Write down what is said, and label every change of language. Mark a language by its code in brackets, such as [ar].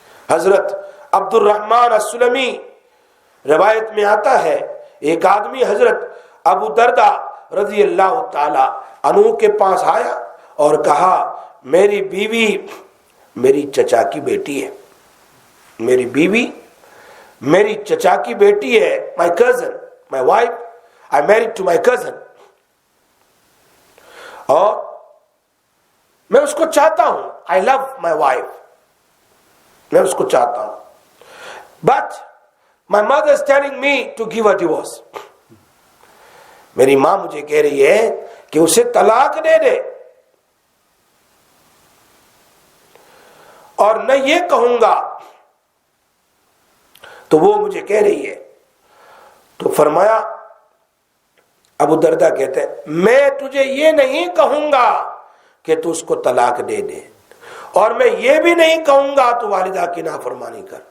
[ur] حضرت عبد الرحمن السلمی روایت میں آتا ہے ایک آدمی حضرت ابو دردہ رضی اللہ تعالی عنہ کے پاس آیا اور کہا میری بیوی میری چچا کی بیٹی ہے، میری بیوی میری چچا کی بیٹی ہے. [en] My cousin, my wife, I married to my cousin. [ur] اور میں اس کو چاہتا ہوں. [en] I love my wife. [ur] میں اس کو چاہتا ہوں. [en] But my mother is telling me to give a divorce. [ur] میری ماں مجھے کہہ رہی ہے کہ اسے طلاق دے دے. اور میں یہ کہوں گا تو وہ مجھے کہہ رہی ہے. تو فرمایا ابو دردہ کہتے ہیں میں تجھے یہ نہیں کہوں گا کہ تو اس کو طلاق دے دے، اور میں یہ بھی نہیں کہوں گا تو والدہ کی نافرمانی کر.